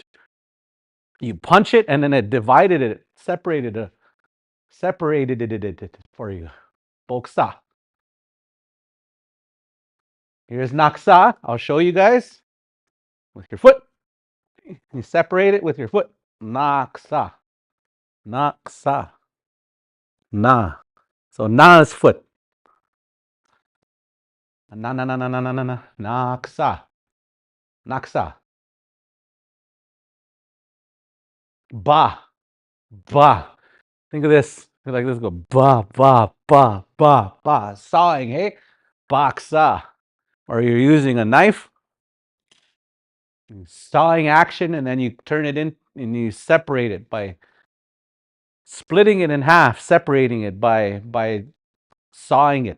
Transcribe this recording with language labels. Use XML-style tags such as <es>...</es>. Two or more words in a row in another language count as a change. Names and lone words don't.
<en>You punch it and then it divided it, separated it for you. Boksa. Here's naksa. I'll show you guys with your foot. You separate it with your foot. Naksa. Naksa. Na. So na is foot. Na na na na na na na na. Naksa. Naksa. Ba. Ba. Think of this. Like this. Go ba ba ba ba ba. Sawing, hey? Baksa. Or you're using a knife. Sawing action, and then you turn it in and you separate it by splitting it in half, separating it by sawing it.</en>